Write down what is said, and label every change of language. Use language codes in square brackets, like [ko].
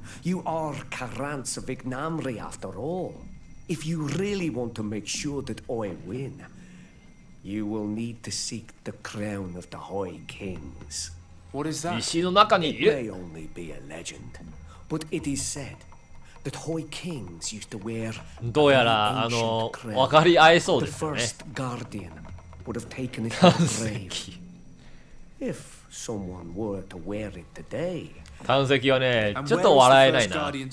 [en] You are Karants of Ignamri after all. If you really want to make sure that I win, you will need to seek the crown of the High Kings. What is that? It may only be a legend, but it is said that High Kings used to wear [ja] どうやら分かり合えそうですよね。 [en] The first guardian would have taken it to the grave. If someone were to wear it today, [ja] 探石はね、ちょっと笑えないな。